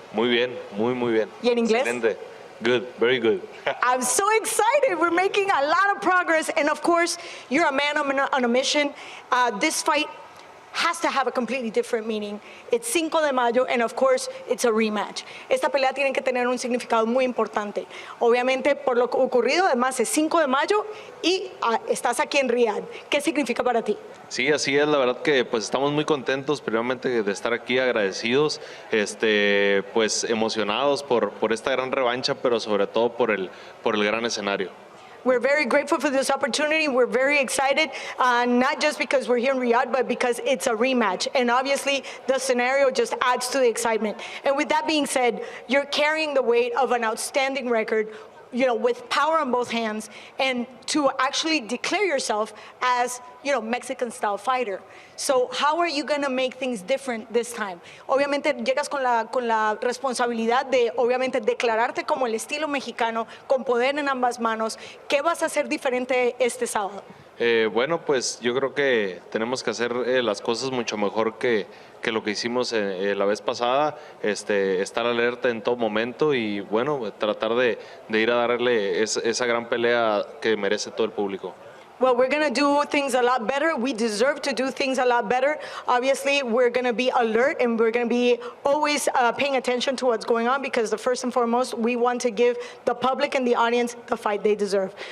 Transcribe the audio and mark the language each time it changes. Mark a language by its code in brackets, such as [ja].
[es] Muy bien. Muy bien. ¿Y en inglés? Excelente. [en] Good. Very good. I'm so excited. We're making a lot of progress. And of course, you're a man on a mission. This fight has to have a completely different meaning. It's 5 de mayo, and of course, it's a rematch. [es] Esta pelea tiene que tener un significado muy importante. Obviamente, por lo ocurrido, además, es 5 de mayo y estás aquí en Riyadh. ¿Qué significa para ti? Sí, así es. La verdad que pues estamos muy contentos, primeramente, de estar aquí, agradecidos, pues emocionados por esta gran revancha, pero sobre todo por el gran escenario. [en] We're very grateful for this opportunity. We're very excited, not just because we're here in Riyadh, but because it's a rematch. And obviously, the scenario just adds to the excitement. And with that being said, you're carrying the weight of an outstanding record, with power on both hands, and to actually declare yourself as, Mexican-style fighter. So how are you going to make things different this time? [es] Obviamente llegas con la responsabilidad de, obviamente, declararte como el estilo mexicano, con poder en ambas manos. ¿Qué vas a hacer diferente este sábado? Bueno, pues yo creo que tenemos que hacer las cosas mucho mejor que lo que hicimos la vez pasada, estar alerta en todo momento y bueno, tratar de ir a darle esa gran pelea que merece todo el público. [en] Well, we're going to do things a lot better. We deserve to do things a lot better. Obviously, we're going to be alert and we're going to be always paying attention to what's going on because first and foremost, we want to give the public and the audience the fight they deserve.